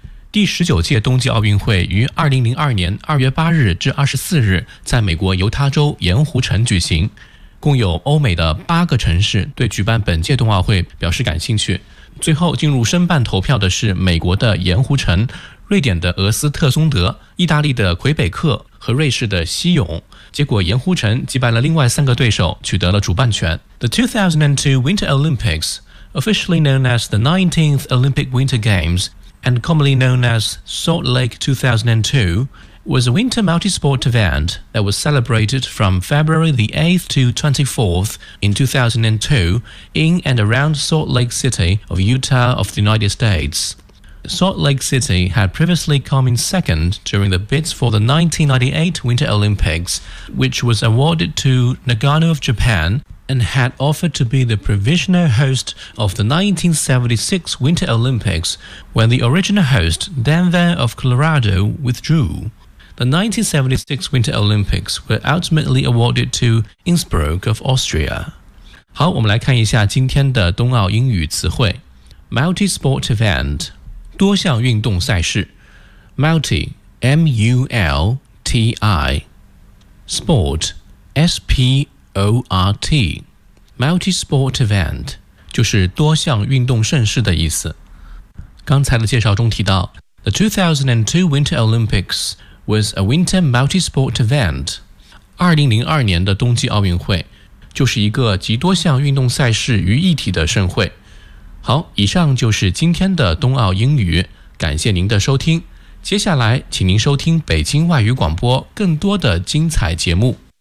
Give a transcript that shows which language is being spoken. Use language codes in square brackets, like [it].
[zh] 第19届冬季奥运会于2002年2月8日至24日在美国犹他州盐湖城举行，共有欧美的8个城市对举办本届冬奥会表示感兴趣，最后进入申办投票的是美国的盐湖城、瑞典的俄斯特松德、意大利的魁北克和瑞士的西勇，结果盐湖城击败了另外3个对手，取得了主办权。 [en] The 2002 Winter Olympics, officially known as the 19th Olympic Winter Games and commonly known as Salt Lake 2002, was a winter multi-sport event that was celebrated from February the 8th to 24th in 2002 in and around Salt Lake City of Utah of the United States. Salt Lake City had previously come in second during the bids for the 1998 Winter Olympics, which was awarded to Nagano of Japan and had offered to be the provisional host of the 1976 Winter Olympics when the original host, Denver of Colorado, withdrew. The 1976 Winter Olympics were ultimately awarded to Innsbruck of Austria. [zh] 好，我们来看一下今天的冬奥英语词汇。 Multi-sport event. 多项运动赛事 Multi M-U-L-T-I Sport S-P-O-R-T Multi-sport event 就是多项运动盛事的意思。刚才的介绍中提到 [en] The 2002 Winter Olympics was a winter multi-sport event。 [zh] 2002年的冬季奥运会就是一个集多项运动赛事于一体的盛会。好，以上就是今天的冬奥英语，感谢您的收听。接下来，请您收听北京外语广播更多的精彩节目。